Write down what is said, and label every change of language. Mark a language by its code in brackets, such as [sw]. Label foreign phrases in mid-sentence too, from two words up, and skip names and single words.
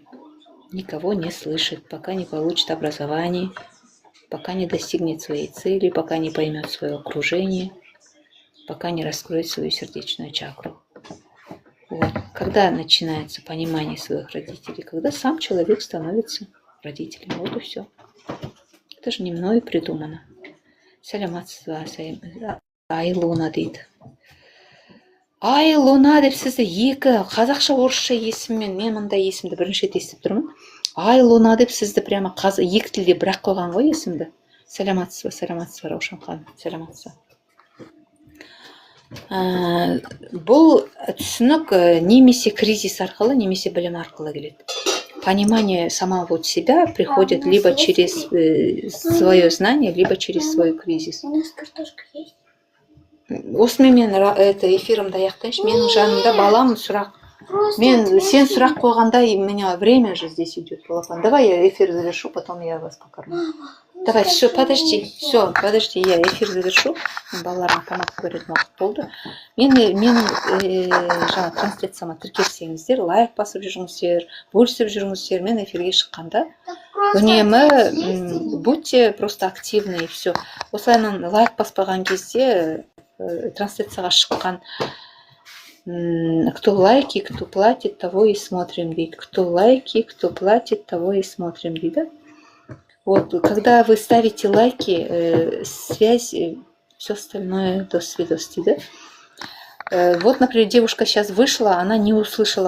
[ru] Никого не слышит, пока не получит образование, пока не достигнет своей цели, пока не поймет свое окружение, пока не раскроет свою сердечную чакру. Вот. Когда начинается понимание своих родителей, когда сам человек становится родителем, вот и все. Это же не мною придумано. [kk] Сәлеметсіз бе, Айлуна дейді. Айлуна деп сізді екі қазақша орысша есіммен, мен мындай есімді бірінші рет естіп тұрмын. Айлуна деп сізді прямо екі тілде бірақ қойған ғой есімді. Сәлеметсіз бе, Раушан ханым, сәлеметсіз бе. Бұл түсінік немесе кризис арқылы, немесе білім арқылы келеді. [ru] Понимание самого себя приходит либо через свое знание, либо через свой кризис. У нас картошка есть? [kk] Осымен мен эфирімді аяқтайыншы. Менің жанымда балам сұрақ. Сен сұрақ қойғанда, [ru] у меня время же здесь идет. Давай я эфир завершу, потом я вас покормлю. Давай, все, подожди, я эфир завершу. [kk] Балаларым тамақ көретін уақыт болды. Менің жаңа трансляцияма тіркелсеңіздер, лайк басып жүріңіздер, бөлісіп жүріңіздер. Мен эфирге шыққанда үнемі [ru] будьте просто активны и все. [kk] Осылайынан лайк баспаған кезде трансляцияға шыққан [ru] кто лайки, кто платит, того и смотрим, [kk] дейді. [ru] Кто лайки, кто платит, того и смотрим, дейді. Вот, когда вы ставите лайки, связь, все остальное до свидос, да? Вот, например, девушка сейчас вышла, она не услышала.